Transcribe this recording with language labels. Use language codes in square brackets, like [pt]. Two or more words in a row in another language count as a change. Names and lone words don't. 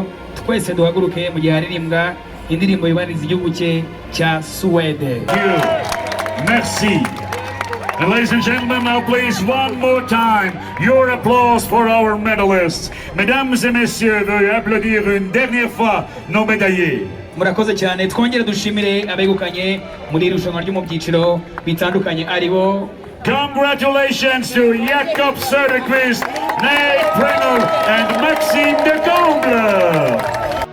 [rw] Twese duhaguruke mu gihe haririmbwa indirimbo yubahiriza igihugu cye cya Suwede. [fr] Merci. [en] And ladies and gentlemen, now please one more time, your applause for our medalists. [fr] Mesdames et messieurs, veuillez applaudir une dernière fois nos médaillés. [rw] Murakoze cyane, twongere dushimire abegukanye muri irushanwa ryo mu byiciro bitandukanye aribo [en] Congratulations to Jakob Söderqvist, Nate Pringle, and Maxime de Comble.